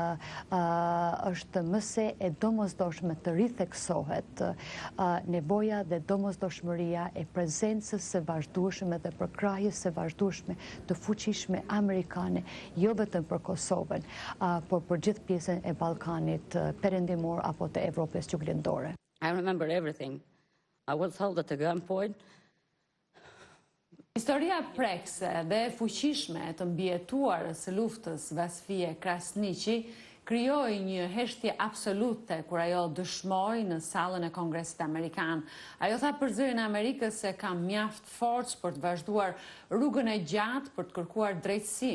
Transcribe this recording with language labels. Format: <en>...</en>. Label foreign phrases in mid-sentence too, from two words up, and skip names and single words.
<sq>është mëse e domosdoshme të ritheksohet nevoja dhe domosdoshmëria e prezencës së vazhdueshme dhe përkrahjes së vazhdueshme të fuqishme amerikane, jo vetëm për Kosovën, por për gjithë pjesën e Ballkanit perëndimor apo të Evropës juglindore.</sq> <en>I remember everything. I was held at a gunpoint.</en> <sq>Historia prekse dhe fuqishme të mbijetuarës së luftës Vasfije Krasniqi krijoi një heshtje absolute kur ajo dëshmoi në sallën e Kongresit Amerikan. Ajo tha për zërin e Amerikës se ka mjaft forcë për të vazhduar rrugën e gjatë për të kërkuar drejtësi.</sq>